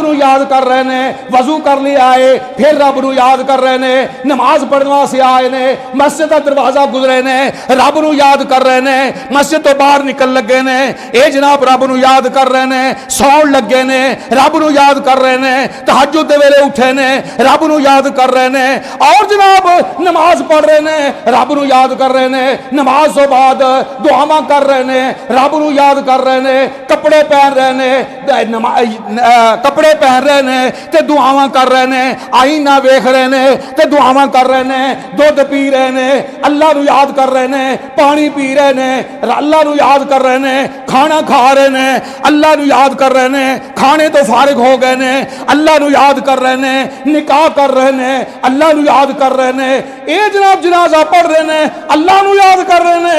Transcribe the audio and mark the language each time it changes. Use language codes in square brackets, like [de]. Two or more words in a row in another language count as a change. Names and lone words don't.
[pa] نو یاد کر رہے نے، وضو کر لے آئے پھر رب نو یاد کر رہے نے، نماز پڑھنے واسطے آئے نے، مسجد دا دروازہ گزرے نے رب نو یاد کر رہے نے، مسجد تو باہر نکل لگے نے اے جناب رب نو یاد کر رہے نے، سون لگے نے رب نو یاد کر رہے نے، تہجد دے ویلے اٹھے نے رب نو یاد کر رہے نے، اور جناب نماز پڑھ رہے نے رب نو یاد کر رہے نے، نماز تو بعد دعاواں کر رہے نے رب نو یاد کر رہے نے، کپڑے پہن رہے نے کپڑے پہن رہے نے تے دعاواں کر رہے نے، آئینہ ویکھ رہے نے تے دعاواں کر رہے نے، دودھ پی رہے نے اللہ نو یاد کر رہے نے، پانی پی رہے نے اللہ نو یاد کر رہے نے، کھانا کھا رہے نے اللہ نو یاد کر رہے نے، کھانے تو فارغ ہو گئے نے اللہ نو یاد کر رہے نے، نکاح کر رہے نے اللہ نو یاد کر رہے نے، اے جناب جنازہ پڑھ رہے نے اللہ نو یاد کر رہے نے.